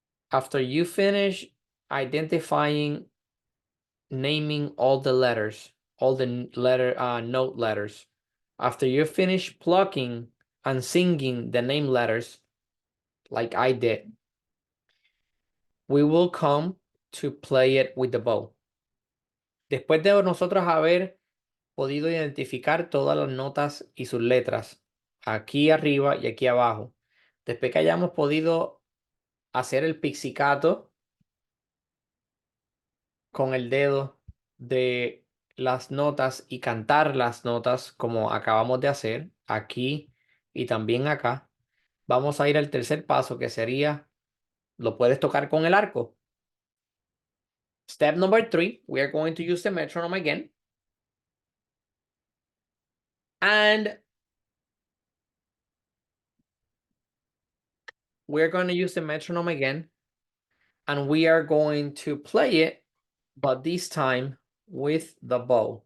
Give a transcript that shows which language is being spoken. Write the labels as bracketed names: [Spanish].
[English] After you finish identifying, naming all the letters, all the note letters, after you finish plucking and singing the name letters, like I did, we will come to play it with the bow. [Spanish] Después de nosotros haber podido identificar todas las notas y sus letras, aquí arriba y aquí abajo, después que hayamos podido hacer el pizzicato con el dedo de las notas y cantar las notas como acabamos de hacer aquí y también acá, vamos a ir al tercer paso, que sería, lo puedes tocar con el arco. [English] Step number 3, we are going to use the metronome again. And we're going to use the metronome again. And we are going to play it, but this time with the bow.